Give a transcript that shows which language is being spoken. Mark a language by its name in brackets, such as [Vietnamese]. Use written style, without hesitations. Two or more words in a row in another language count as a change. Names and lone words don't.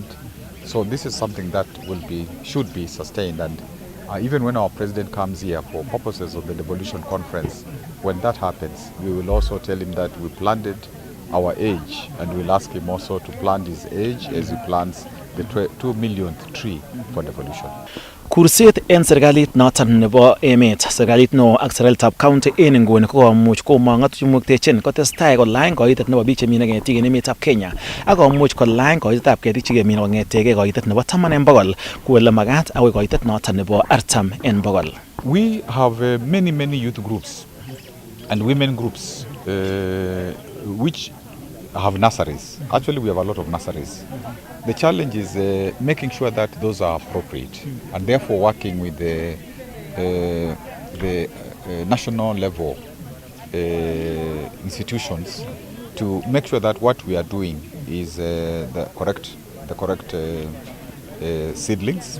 [English] So this is something that should be sustained, and even when our president comes here for purposes of the devolution conference, when that happens, we will also tell him that we planted our age, and we'll ask him also to plant his age as he plants the 2 millionth tree for devolution. [Kalenjin] Kurset en serikalit noton nebo emet, serikalit neo ak serikalitab county en nguni kokomuch komong ng'atutik kotestai kolany koitet nebo biik chemine ketik en emetab Kenya ak komuch kolany koitetab ketik chekemine kong'etege koitet nebo 10 en bogol kuole magat akoi koitet noton nebo 40 en bogol. [English] We have many youth groups and women groups which have nurseries. Actually, we have a lot of nurseries. The challenge is making sure that those are appropriate, and therefore working with the national level institutions to make sure that what we are doing is the correct seedlings.